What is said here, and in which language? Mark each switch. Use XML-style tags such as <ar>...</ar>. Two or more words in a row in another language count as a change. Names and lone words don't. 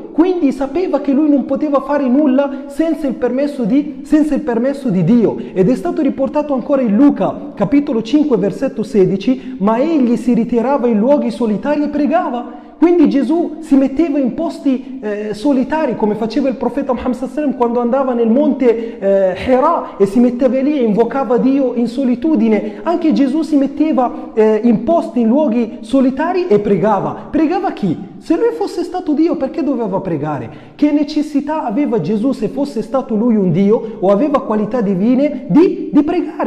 <it>Quindi sapeva che lui non poteva fare nulla senza il permesso di Dio. Ed è stato riportato ancora in Luca, capitolo 5, versetto 16, ma egli si ritirava in luoghi solitari e pregava. Quindi Gesù si metteva in posti solitari, come faceva il profeta Muhammad</it> <ar>صلى الله عليه وسلم</ar> <it>quando andava nel monte Hira e si metteva lì e invocava Dio in solitudine. Anche Gesù si metteva in posti, in luoghi solitari e pregava. Pregava chi? Se lui fosse stato Dio, perché doveva pregare? Che necessità aveva Gesù, se fosse stato lui un Dio o aveva qualità divine, di pregare?</it>